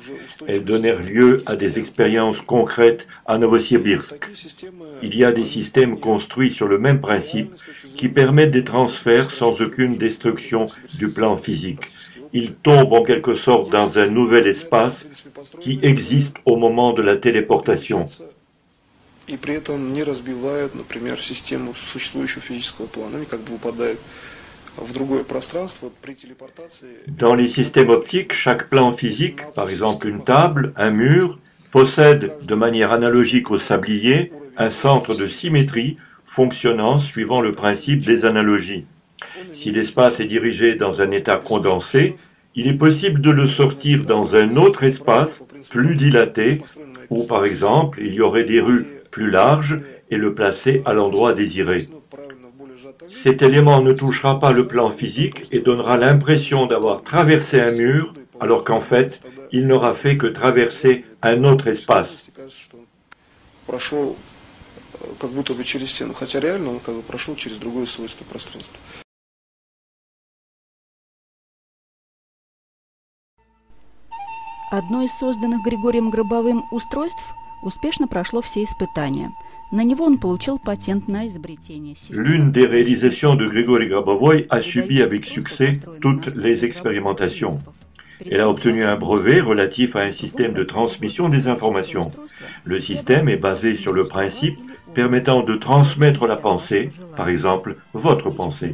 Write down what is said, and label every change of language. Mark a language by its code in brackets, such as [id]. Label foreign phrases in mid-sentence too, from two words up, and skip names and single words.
[fr] Elles donnèrent lieu à des expériences concrètes à Novosibirsk. Il y a des systèmes construits sur le même principe qui permettent des transferts sans aucune destruction du plan physique. Ils tombent en quelque sorte dans un nouvel espace qui existe au moment de la téléportation. [ru] И при этом не разбивают, например, систему существующего физического плана. Они как бы выпадают в другое пространство при телепортации. [fr] Dans les systèmes optiques, chaque plan physique, par exemple une table, un mur, possède, de manière analogique au sablier, un centre de symétrie fonctionnant suivant le principe des analogies. Si l'espace est dirigé dans un état condensé, il est possible de le sortir dans un autre espace plus dilaté, où par exemple il y aurait des rues plus large et le placer à l'endroit désiré. Cet élément ne touchera pas le plan physique et donnera l'impression d'avoir traversé un mur, alors qu'en fait, il n'aura fait que traverser un autre espace. [ru] Одно из созданных Григорием Гробовым устройств успешно прошло все испытания. На него он получил патент на изобретение системы. [fr] L'une des réalisations de Grigori Grabovoï a subi avec succès toutes les expérimentations. Elle a obtenu un brevet relatif à un système de transmission des informations. Le système est basé sur le principe permettant de transmettre la pensée, par exemple votre pensée.